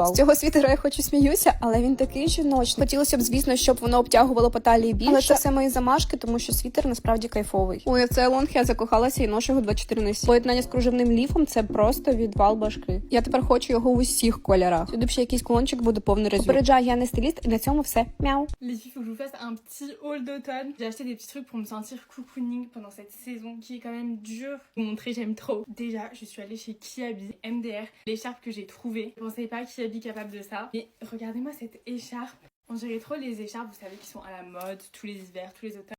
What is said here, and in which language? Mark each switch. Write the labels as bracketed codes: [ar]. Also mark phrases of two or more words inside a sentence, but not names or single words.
[uk] З цього світера я хоч і сміюся, але він такий жіночний. Хотілося б, звісно, щоб воно обтягувало по талії більше. Але це все мої замашки, тому що світер насправді кайфовий. Ой, цей лонг я закохалася і ношу його 24/7. Поєднання з кружевним ліфом це просто відвал башки. Я тепер хочу його в усіх кольорах. Сюди б ще якийсь кулончик буде повний резюм. Попереджаю, я не стиліст, і на цьому все. Мяу. [fr] Les filles, faut que je vous fasse un petit haul d'automne. J'ai acheté des petits trucs pour me sentir cocooning pendant cette saison qui est quand même dure. Vous montrer, j'aime trop. Déjà, je suis allée chez Kiabi MDR. L'écharpe que j'ai trouvée. Je pensais pas Kiabi capable de ça. Mais regardez-moi cette écharpe. On dirait trop les écharpes, vous savez, qui sont à la mode tous les hivers, tous les automnes.